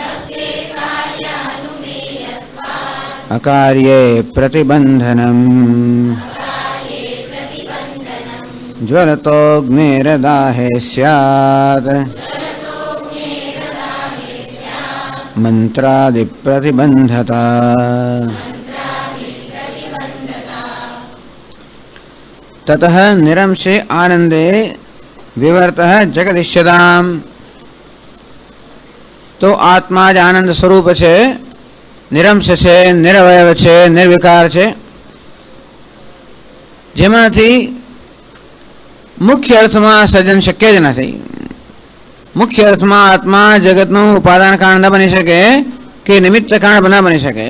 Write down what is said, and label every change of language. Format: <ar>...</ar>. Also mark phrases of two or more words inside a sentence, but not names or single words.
<sa>अकार्ये प्रतिबन्धनम् ज्वलतोऽग्निरदाहे स्यात् मंत्रादिप्रतिबन्धता ततः निरंशे आनंदे विवर्तः जगदिष्यताम्।</sa> <gu>તો આત્મા જ આનંદ સ્વરૂપ છે, નિરંશ છે, નિરવયવ છે, નિર્વિકાર છે, જેમાંથી મુખ્ય અર્થમાં સર્જન શક્ય જ નથી. મુખ્ય અર્થમાં આત્મા જગતનું ઉપાદાન કારણ ન બની શકે કે નિમિત્ત કારણ ન બની શકે.</gu>